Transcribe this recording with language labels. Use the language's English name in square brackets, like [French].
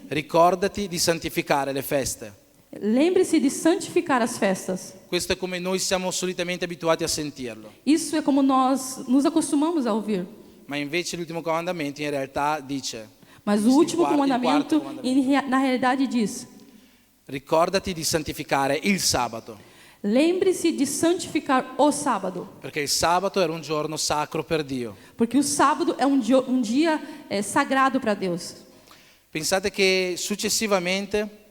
[Italian] ricordati di santificare le feste. [Portuguese] lembre-se de santificar as festas. [Italian] Questo è come noi siamo solitamente abituati a sentirlo, [Portuguese] Isso é como nós nos acostumamos a ouvir. [Italian] ma invece l'ultimo comandamento in realtà dice: [Portuguese] Mas o último [Italian] quarto comandamento, [Portuguese] comandamento. na realidade, diz: [Italian] ricordati di santificare il sabato, [Portuguese] lembre-se de santificar o sábado. [Italian] perché il sabato era un giorno sacro per Dio. [Portuguese] Porque o sábado é um dia sagrado para Deus. [Italian] Pensate che successivamente,